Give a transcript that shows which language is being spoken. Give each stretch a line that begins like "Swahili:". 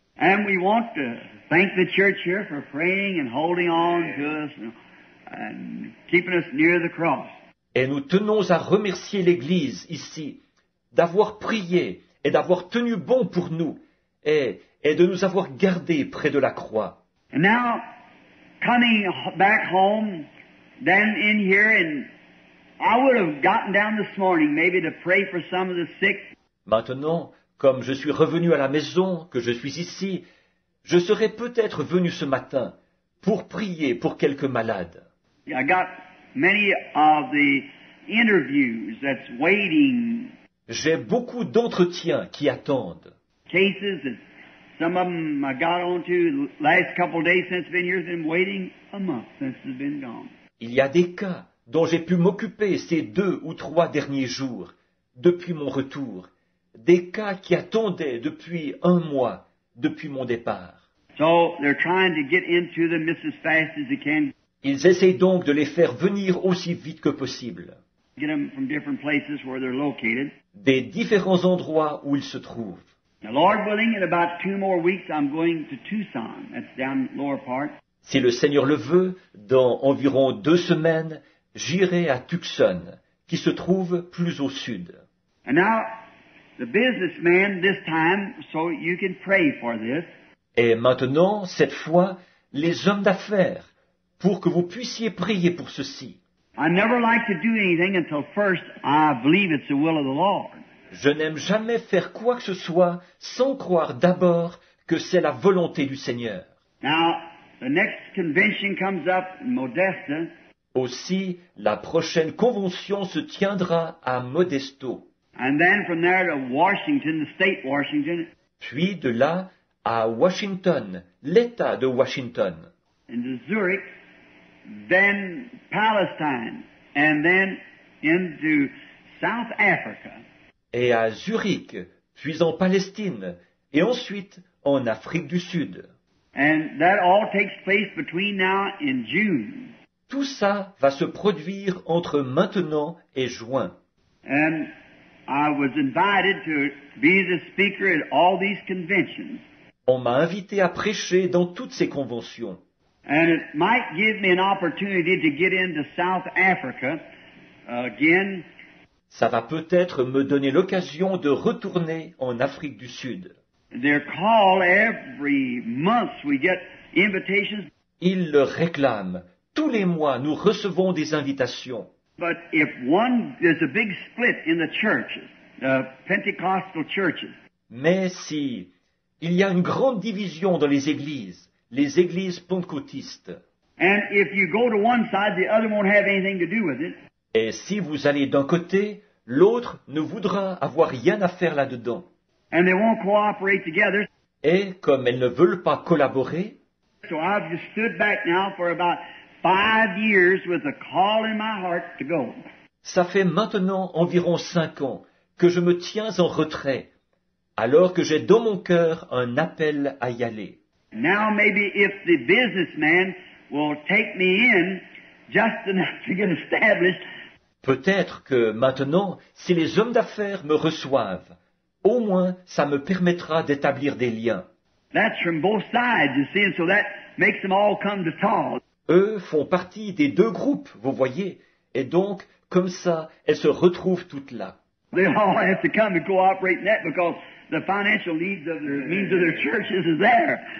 English: And we want to thank the church here for praying and holding on to us and keeping us near the cross.
French: Et nous tenons à remercier l'Église ici d'avoir prié et d'avoir tenu bon pour nous et de nous avoir gardés près de la croix.
English: And now, coming back home, then in here, and I would have gotten down this morning maybe to pray for some of the sick.
French: Maintenant, comme je suis revenu à la maison, que je suis ici, je serais peut-être venu ce matin pour prier pour quelques malades.
English: I got many of the interviews that's waiting,
French: J'ai beaucoup d'entretiens qui attendent.
English: cases that some of them I got onto the last couple of days since I've been here, been waiting a month since it's been gone.
French: Il y a des cas dont j'ai pu m'occuper ces 2 ou 3 derniers jours, depuis mon retour. Des cas qui attendaient depuis 1 mois, depuis mon départ.
English: So they're trying to get into them just as fast as they can,
French: Ils essayent donc de les faire venir aussi vite que possible,
English: get them from different places where they're located.
French: des différents endroits où ils se trouvent.
English: Now, Lord willing, in about 2 more weeks, I'm going to Tucson. That's down lower part.
French: Si le Seigneur le veut, dans environ 2 semaines, j'irai à Tucson, qui se trouve plus au sud.
English: And now, the businessman this time, so you can pray for this.
French: Et maintenant, cette fois, les hommes d'affaires, pour que vous puissiez prier pour ceci.
English: I never like to do anything until first I believe it's the will of the Lord.
French: Je n'aime jamais faire quoi que ce soit sans croire d'abord que c'est la volonté du Seigneur.
English: Now, the next convention comes up in Modesta,
French: Aussi, la prochaine convention se tiendra à Modesto,
English: and then from there to Washington, the state Washington,
French: puis de là à Washington, l'État de Washington,
English: and to Zurich, then Palestine, and then into South Africa.
French: et à Zurich, puis en Palestine, et ensuite en Afrique du Sud.
English: And that all takes place between now and June.
French: Tout ça va se produire entre maintenant et juin.
English: And I was invited to be the speaker at all these conventions.
French: On m'a invité à prêcher dans toutes ces conventions.
English: And it might give me an opportunity to get into South Africa again.
French: Ça va peut-être me donner l'occasion de retourner en Afrique du Sud.
English: They're called every month. We get invitations.
French: Ils le réclament. Tous les mois, nous recevons des invitations.
English: But if there's a big split in the churches, the Pentecostal churches.
French: Mais si il y a une grande division dans les églises pentecôtistes,
English: And if you go to one side, the other won't have anything to do with it.
French: et si vous allez d'un côté, l'autre ne voudra avoir rien à faire là-dedans.
English: And they won't cooperate together.
French: Et comme elles ne veulent pas collaborer,
English: So I've just stood back now for about 5 years with a call in my heart to go.
French: ça fait maintenant environ 5 ans que je me tiens en retrait, alors que j'ai dans mon cœur un appel à y aller.
English: Now maybe if the businessman will take me in just enough to get established,
French: Peut-être que maintenant, si les hommes d'affaires me reçoivent, au moins ça me permettra d'établir des liens.
English: that's from both sides, you see, and so that makes them all come to talk.
French: Eux font partie des 2 groupes, vous voyez, et donc, comme ça, elles se retrouvent toutes là.
English: They all have to come and cooperate in that because the financial needs of their means of their churches is there.